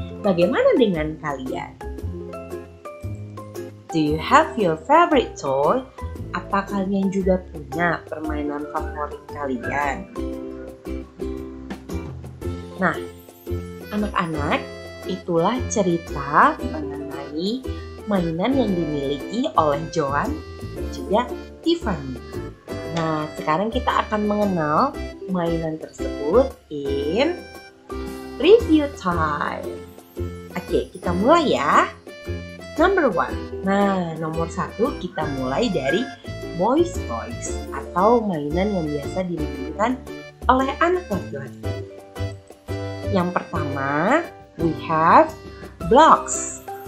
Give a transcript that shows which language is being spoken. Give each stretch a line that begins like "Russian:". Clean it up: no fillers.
Indonesian: Bagaimana dengan kalian?
English: Do you have your favorite toy?
Indonesian: Apa kalian juga punya permainan favorit kalian? Nah, anak-anak, itulah cerita mengenai mainan yang dimiliki oleh Joan dan juga Tiffany. Nah, sekarang kita akan mengenal mainan tersebut
English: in review time.
Indonesian: Oke, kita mulai ya.
English: Number 1.
Indonesian: Nah, nomor 1 kita mulai dari boys toys atau mainan yang biasa dimainkan oleh anak laki-laki. Yang pertama,
English: we have blocks.